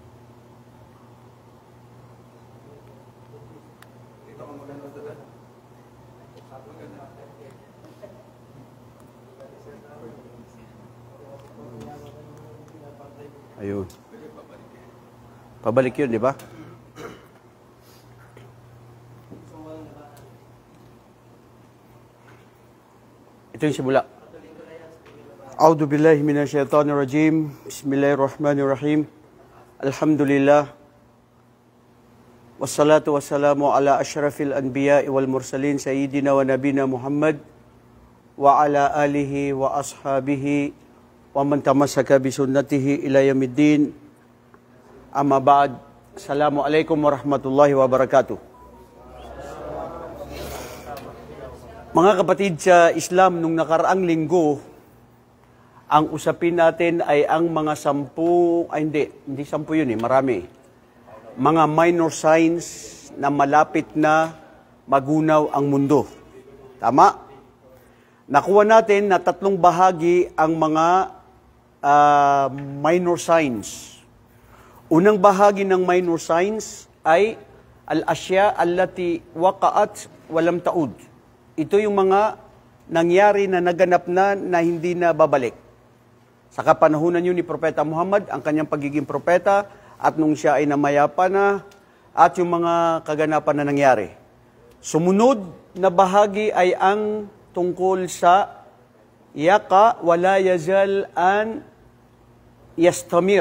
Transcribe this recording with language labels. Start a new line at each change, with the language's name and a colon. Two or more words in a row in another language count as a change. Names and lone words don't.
Filipino: Ayun. Pabalik yun, di ba? Ito yung simula.
Arabic: أعوذ بالله من الشيطان الرجيم. بسم الله الرحمن الرحيم. الحمد لله. والصلاة والسلام على أشرف الأنبياء والمرسلين سيدنا ونبينا محمد وعلى آله وأصحابه ومن تمسك بسنته إلى يوم الدين. أما بعد. السلام عليكم ورحمة الله وبركاته.
Filipino: Mga kapatid sa Islam, nung nakaraang linggo, ang usapin natin ay ang mga hindi 10 yun marami. Mga
English: minor signs
Filipino: na malapit na magunaw ang mundo. Tama? Nakuha natin na 3 bahagi ang mga
English: minor signs.
Filipino: Unang bahagi ng
English: minor signs
Filipino: ay
Arabic: الأشياء التي وقعت ولم تعد.
Filipino: Ito yung mga nangyari na naganap na hindi na babalik. Sa kapanahunan yun ni Propeta Muhammad, ang kanyang pagiging propeta, at nung siya ay namayapa na, at yung mga kaganapan na nangyari. Sumunod na bahagi ay ang tungkol sa
Arabic: يقع ولا يزال أن يستمر.